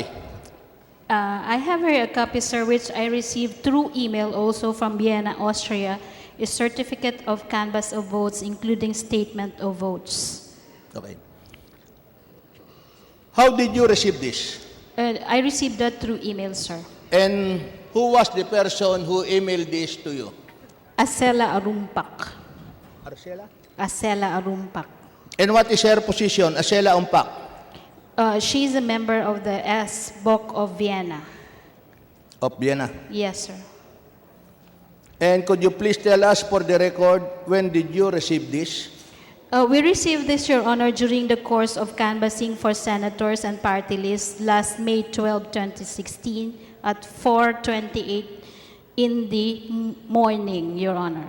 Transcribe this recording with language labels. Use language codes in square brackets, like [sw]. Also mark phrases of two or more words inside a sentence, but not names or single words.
[en] I have here a copy, sir, which I received through email also from Vienna, Austria, a certificate of canvass of votes, including statement of votes. Okay. How did you receive this? I received that through email, sir. And who was the person who emailed this to you? Acela Arumpak. Arcela? Acela Arumpak. And what is her position, Acela Umpak? She is a member of the S-Boc of Vienna. Of Vienna. Yes, sir. And could you please tell us for the record, when did you receive this? We received this, Your Honor, during the course of canvassing for senators and party lists last May 12, 2016 at 4:28 in the morning, Your Honor.